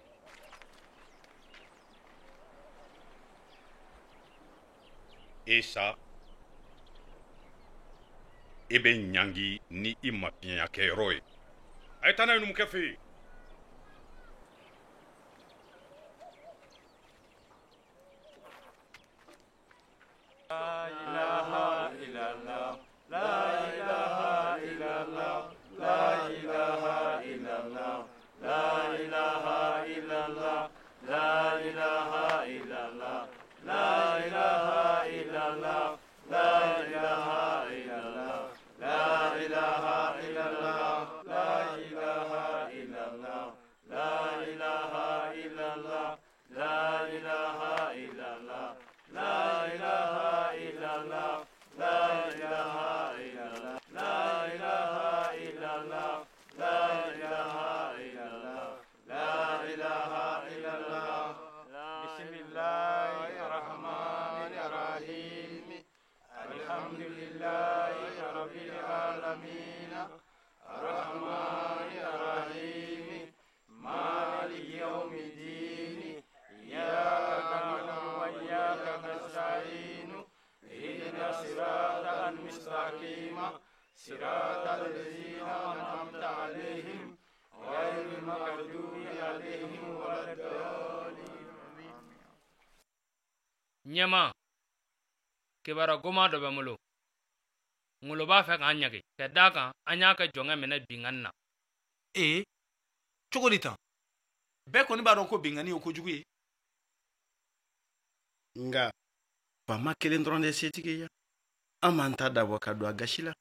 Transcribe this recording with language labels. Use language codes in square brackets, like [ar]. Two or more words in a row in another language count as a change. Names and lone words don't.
[bm] sa e bɛ ɲangi ni i ma fiɲɛya kɛ yɔrɔ ye. a ye taa n'a ye numukɛ fɛ yen. [ar] لا إله إلا الله، لا إله إلا الله، لا إله إلا الله، لا إله إلا الله, لا إله إلا الله، لا إله إلا الله، لا إله إلا الله, لا إله إلا الله، لا إله إلا الله، لا إله إلا الله، لا إله إلا الله، لا إله إلا الله، لا إله إلا الله، لا إله إلا الله، لا إله إلا الله، لا إله إلا الله. بسم الله الرحمن الرحيم. الحمد لله رب العالمين. الرحمن الرحيم. مالك يوم الدين. إياك نعبد وإياك نستعين. اهدنا الصراط المستقيم. صراط الذين أنعمت عليهم غير المغضوب عليهم ولا الضالين. [bm] ɲɛma kibara goma dɔ bɛ n bolo ngolo b'a fɛ k'an ɲagi ka d'a kan an y'a kɛ jɔnkɛ minɛ binkanni na. cogo di tan bɛɛ kɔni b'a dɔn ko bengani ye kojugu ye nga faama kelen dɔrɔn de setigi ya an m'an ta dabɔ ka don a gasi la